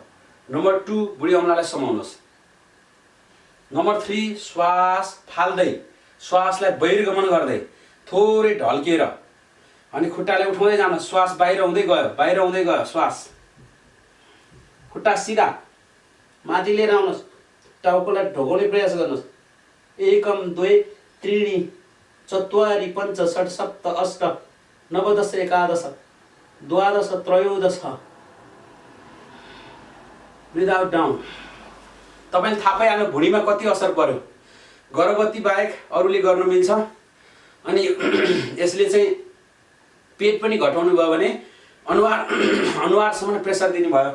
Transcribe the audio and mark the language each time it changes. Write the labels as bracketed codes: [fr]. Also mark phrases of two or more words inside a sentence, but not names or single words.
[ne] नम्बर 2 बुढी औँलालाई समाउनुहोस्। नम्बर 3 श्वास फाल्दै, श्वासलाई बहिर्गमन गर्दै थोरै ढल्किएर अनि खुट्टाले उठाउँदै जानुहोस्। श्वास बाहिर हुँदै गयो, श्वास। खुट्टा सिधा माथि लिएर आउनुहोस्, टाउकोलाई ढोकाउने प्रयास गर्नुहोस्। [sa] एकम द्वे त्रीणि चत्वारि पञ्च षट् सप्त अष्ट नव दश एकादश द्वादश त्रयोदश। [en] breath out down. [ne] तपाईँले थाहा पाइहाल्नु भुँडीमा कति असर पर्यो। गर्भवती बाहेक अरूले गर्न मिल्छ। अनि यसले चाहिँ पेट पनि घटाउनु भयो भने अनुहारसम्म प्रेसर दिनुभयो।